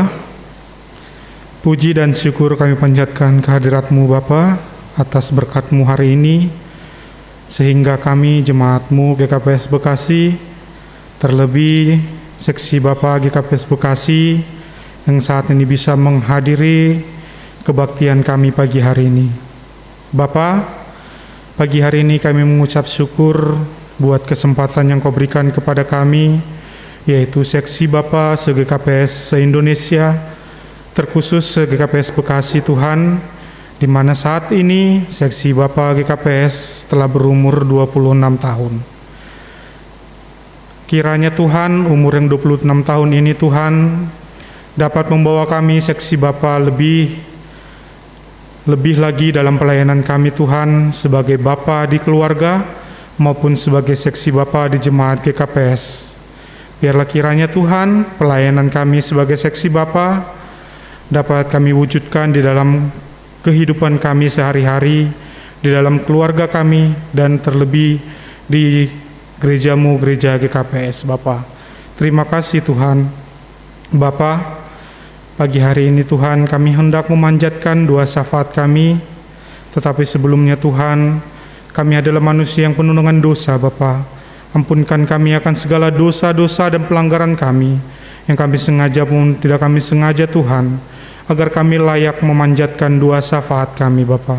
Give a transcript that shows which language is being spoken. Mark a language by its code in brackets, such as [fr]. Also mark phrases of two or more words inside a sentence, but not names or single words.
[id] Puji dan syukur kami panjatkan kehadirat-Mu Bapa atas berkat-Mu hari ini, sehingga kami jemaat-Mu GKPS Bekasi, terlebih seksi Bapa GKPS Bekasi yang saat ini bisa menghadiri kebaktian kami pagi hari ini. Bapa, pagi hari ini kami mengucap syukur buat kesempatan yang Kau berikan kepada kami, yaitu seksi Bapa se-GKPS se-Indonesia, terkhusus se-GKPS Bekasi Tuhan, di mana saat ini seksi Bapa GKPS telah berumur 26 tahun. Kiranya Tuhan, umur yang 26 tahun ini Tuhan dapat membawa kami seksi Bapa lebih lagi dalam pelayanan kami Tuhan, sebagai Bapa di keluarga maupun sebagai seksi Bapa di jemaat GKPS. Biarlah kiranya Tuhan, pelayanan kami sebagai seksi Bapa dapat kami wujudkan di dalam kehidupan kami sehari-hari, di dalam keluarga kami, dan terlebih di gereja-Mu, gereja GKPS Bapa. Terima kasih Tuhan. Bapa, pagi hari ini Tuhan kami hendak memanjatkan doa syafaat kami, tetapi sebelumnya Tuhan, kami adalah manusia yang penuh dengan dosa Bapa. Ampunkan kami akan segala dosa-dosa dan pelanggaran kami, yang kami sengaja pun tidak kami sengaja Tuhan, agar kami layak memanjatkan doa syafaat kami Bapa.